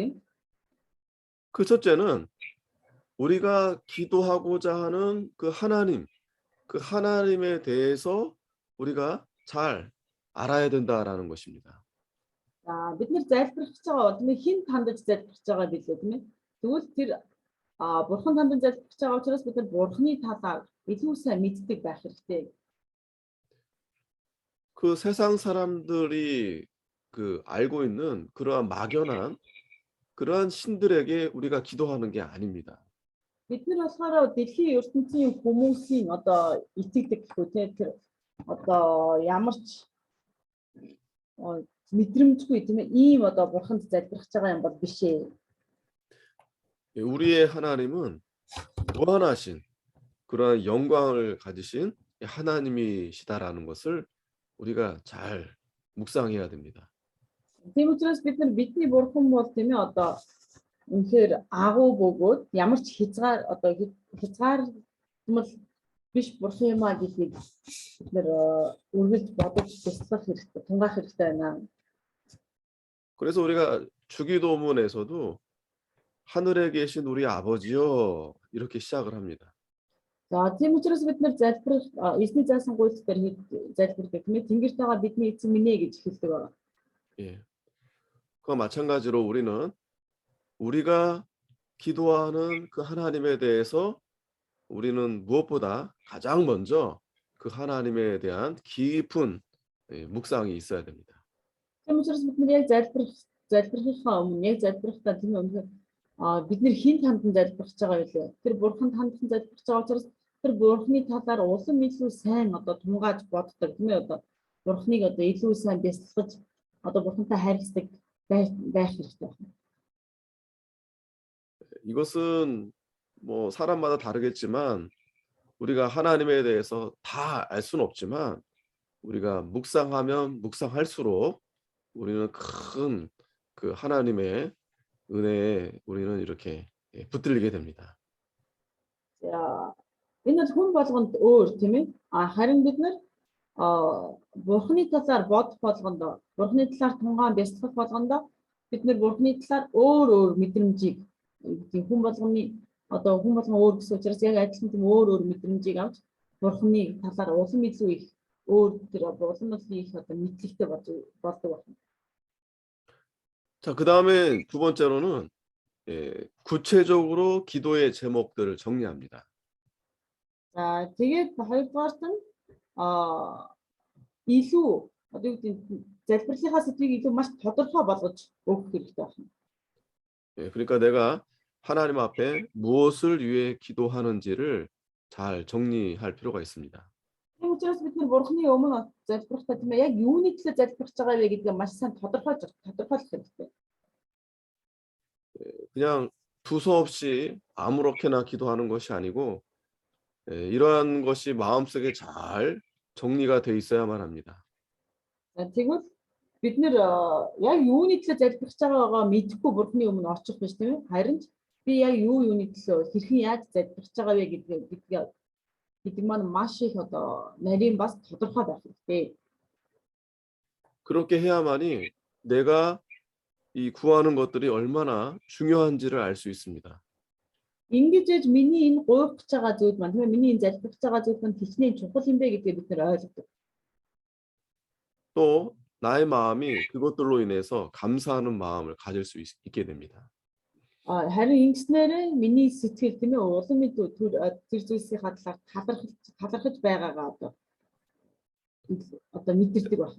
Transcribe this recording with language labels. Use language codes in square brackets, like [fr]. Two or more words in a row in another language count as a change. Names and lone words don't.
[ko] 그 첫째는 우리가 기도하고자 하는 그 하나님에 대해서 우리가 잘 알아야 된다라는 것입니다. [mn] Бид нар залбирах гэж байгаа тийм ээ хэн хандаж залбирах байгаа билээ тийм ээ. Тэгвэл тэр бурхан хандаж залбирах байгаа учраас бид нар бурханы талаар илүү сайн мэддэг байх хэрэгтэй. [ko] 그 세상 사람들이 그 알고 있는 그러한 막연한 그러한 신들에게 우리가 기도하는 게 아닙니다. [mn] Бид нар болохоор дэлхийн ертөнцийн хүмүүсийн одоо итгэдэг гэхүү тийм тэр одоо ямар ч мэдрэмжгүй тийм ээ ийм одоо бурханд залбирах байгаа юм бол биш ээ. [ko] 우리의 하나님은 무한하신 그러한 영광을 가지신 하나님이시다라는 것을 우리가 잘 묵상해야 됩니다. [mn] Тийм учраас бид нар бидний бурхан бол тийм ээ одоо үнэхээр агуу бөгөөд ямар ч хязгаарлалт биш бурхан юм а гэдгийг бид нар үргэлж бодож туслах хэрэгтэй, тунгаах хэрэгтэй байна. [ko] 그래서 우리가 주기도문에서도 하늘에 계신 우리 아버지여 이렇게 시작을 합니다. [mn] За тийм учраас бид нар залбирах эзний заасан гуйлт дээр залбирдаг тийм ээ тэнгэрт байгаа бидний эзэн минь ээ гэж хэлдэг байна. [ko] 예. 그와 마찬가지로 우리는 우리가 기도하는 그 하나님에 대해서 우리는 무엇보다 가장 먼저 그 하나님에 대한 깊은 묵상이 있어야 됩니다. [mn] Тийм учраас бид нар яг залбирахаа өмнө яг залбирахтаа тийм ээ бид нар хин хандан залбирч байгаа байлээ. Тэр бурханд хандан залбирч байгаа учраас тэр бурханы талаар улам илүү сайн одоо тунгааж боддог тийм ээ одоо бурханыг одоо илүү сайн бясалгаж одоо бурхантай харилцдаг байх хэрэгтэй байна. [ko] 이것은 뭐 사람마다 다르겠지만 우리가 하나님에 대해서 다 알 수는 없지만 우리가 묵상하면 묵상할수록 우리는 큰 그 하나님의 은혜에 우리는 이렇게 붙들리게 됩니다. [mn] За энэ бол хүн болгонд өөр тийм ээ харин бид нар бурханы талаар бодох болгондоо бурханы талаар тунгаан бясалгах болгондоо бид нар бурханы талаар өөр мэдрэмжийг хүн болгоны одоо хүн болгон өөр гэсэн учраас яг адилхан тийм өөр мэдрэмжийг авч бурханы талаар улам илүү их өөр тэр улам их одоо мэдлэгтэй болдог байна. [ko] 자, 그다음에 두 번째로는 구체적으로 기도의 제목들을 정리합니다. [mn] За тэгээд хоёрдугаарт нь илүү одоо юу гэдэг залбирлынхаа сэдвийг илүү маш тодорхой болгож өгөх хэрэгтэй байна. [ko] 그러니까 내가 하나님 앞에 무엇을 위해 기도하는지를 잘 정리할 필요가 있습니다. [mn] Тийм учраас бид нар бурханы өмнө залбирахтаа тийм ээ яг юуны төлөө залбирч байгаа вэ гэдгийг маш сайн тодорхойлох хэрэгтэй. [ko] 그냥 두서없이 아무렇게나 기도하는 것이 아니고 이러한 것이 마음속에 잘 정리가 돼 있어야만 합니다. [mn] Тэгвэл бид нэр яг юуны төлөө залбирч байгаагаа мэдэхгүй бурханы өмнө очих биш тийм ээ. Харин би яг юуны төлөө хэрхэн яаж залбирч байгаа вэ гэдэг маань маш их одоо нарийн бас тодорхой байх хэрэгтэй. [ko] 그렇게 해야만이 내가 이 구하는 것들이 얼마나 중요한지를 알 수 있습니다. [mn] Ингэж миний энэ гуйх гэж байгаа зүйл маань тийм ээ миний энэ залбирч байгаа зүйл маань хичнээн чухал юм бэ гэдгийг бид нэр ойлгодог. [ko] 또 나의 마음이 그것들로 인해서 감사하는 마음을 가질 수 있게 됩니다. [mn] Харин ингэснээр миний сэтгэл тийм ээ улам тэр зүйлсийн талархаж байгаагаа одоо мэдэрдэг байна.